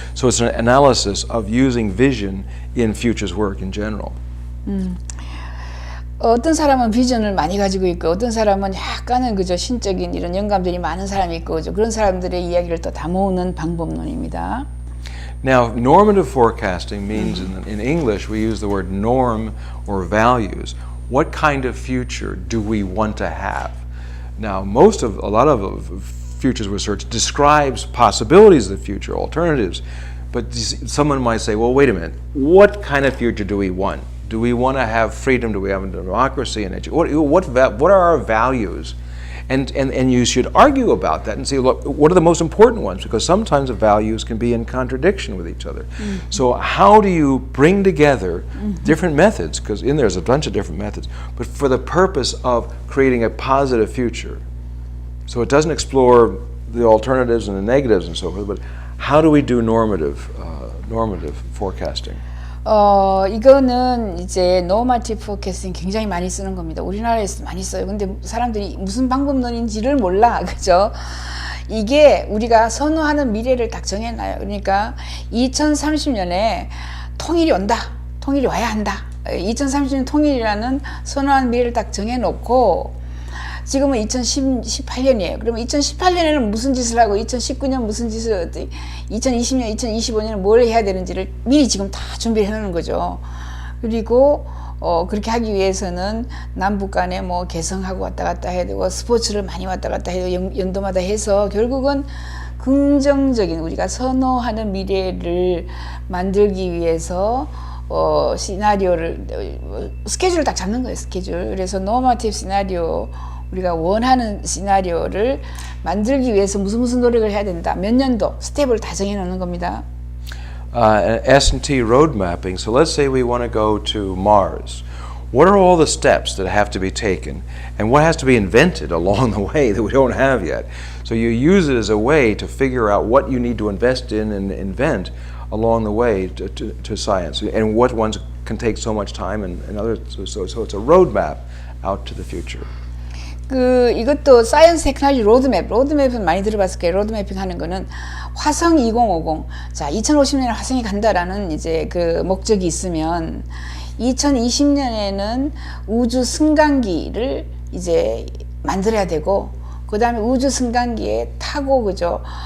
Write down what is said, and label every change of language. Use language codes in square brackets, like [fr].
[en] So it's an analysis of using vision in futures work in general. [ko] 어떤 사람은 비전을 많이 가지고 있고 어떤 사람은 약간은 그저 신적인 이런 영감들이 많은 사람이 있고 그죠? 그런 사람들의 이야기를 또 다 모으는 방법론입니다. [en] Now, normative forecasting means in English we use the word norm or values. What kind of future do we want to have? Now, a lot of futures research describes possibilities of the future, alternatives, but someone might say, well, wait a minute, what kind of future do we want? Do we want to have freedom? Do we have a democracy? And what are our values? And you should argue about that and say, look, what are the most important ones? Because sometimes the values can be in contradiction with each other. So how do you bring together different methods? Because there's a bunch of different methods, but for the purpose of creating a positive future. So it doesn't explore the alternatives and the negatives and so forth, but how do we do normative forecasting? [ko] 이거는 이제 노마티브 포캐스팅 굉장히 많이 쓰는 겁니다. 우리나라에서 많이 써요. 근데 사람들이 무슨 방법론인지를 몰라. 그죠? 이게 우리가 선호하는 미래를 딱 정해놔요. 그러니까 2030년에 통일이 온다. 통일이 와야 한다. 2030년 통일이라는 선호하는 미래를 딱 정해놓고 지금은 2018년이에요. 그러면 2018년에는 무슨 짓을 하고 2019년 무슨 짓을 2020년, 2025년에 뭘 해야 되는지를 미리 지금 다 준비를 해놓는 거죠. 그리고 그렇게 하기 위해서는 남북 간에 뭐 개성하고 왔다 갔다 해야 되고 스포츠를 많이 왔다 갔다 해도 연도마다 해서 결국은 긍정적인 우리가 선호하는 미래를 만들기 위해서 시나리오를 스케줄을 딱 잡는 거예요. 스케줄. 그래서 노마티브 시나리오 우리가 원하는 시나리오를 만들기 위해서 무슨 노력을 해야 된다. 몇 년도 스텝을 다 정해 놓는 겁니다. [en] S&T road mapping. So let's say we want to go to Mars. What are all the steps that have to be taken? And what has to be invented along the way that we don't have yet? So you use it as a way to figure out what you need to invest in and invent along the way to science. And what ones can take so much time and others. So it's a roadmap out to the future. [ko] 이것도 사이언스 테크놀로지 로드맵은 많이 들어봤을 거예요. 로드맵핑 하는 거는 화성 2050. 자, 2050년에 화성에 간다라는 이제 그 목적이 있으면 2020년에는 우주 승강기를 이제 만들어야 되고, 그 다음에 우주 승강기에 타고, 그죠?